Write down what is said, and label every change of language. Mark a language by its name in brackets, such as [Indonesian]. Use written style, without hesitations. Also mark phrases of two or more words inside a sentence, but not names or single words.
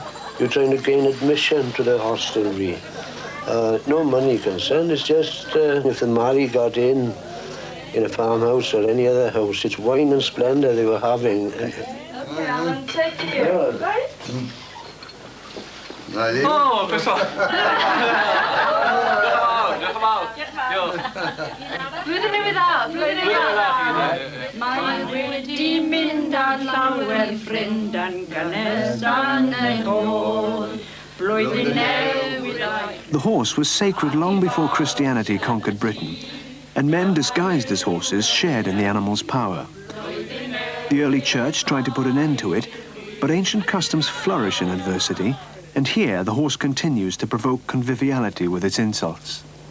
[English] You're trying to gain admission to the hostelry. No money concerned, it's just if the Mary got in a farmhouse or any other house, it's wine and splendour they were having. Okay, Alan, take you. Right? Oh, best wel. [Welsh] Blwyddyn newydd dda, blwyddyn newydd dda. Mae wedi mynd ar llawer ffrind yn gynnes yn ei hôl. Blwyddyn newydd dda. [English] The horse was sacred long before Christianity conquered Britain, and men disguised as horses shared in the animal's power. The early church tried to put an end to it, but ancient customs flourish in adversity, and here the horse continues to provoke conviviality with its insults.